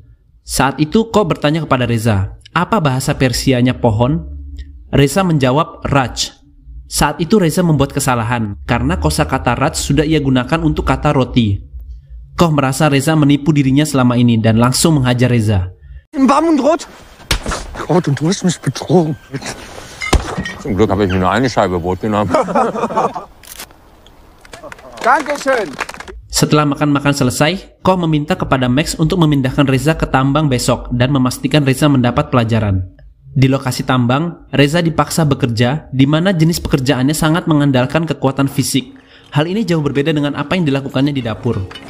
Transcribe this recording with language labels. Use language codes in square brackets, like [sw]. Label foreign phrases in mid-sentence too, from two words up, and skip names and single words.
[id] Saat itu Koh bertanya kepada Reza, apa bahasa Persianya pohon? Reza menjawab Raj. Saat itu Reza membuat kesalahan karena kosakata Raj sudah ia gunakan untuk kata roti. Koh merasa Reza menipu dirinya selama ini dan langsung menghajar Reza. [de] Warm und rot? Rot und du hast mich betrogen. Zum Glück habe ich mir nur eine Scheibe Brot genommen. Dankeschön! [id] Setelah makan-makan selesai, Koh meminta kepada Max untuk memindahkan Reza ke tambang besok dan memastikan Reza mendapat pelajaran. Di lokasi tambang, Reza dipaksa bekerja, di mana jenis pekerjaannya sangat mengandalkan kekuatan fisik. Hal ini jauh berbeda dengan apa yang dilakukannya di dapur.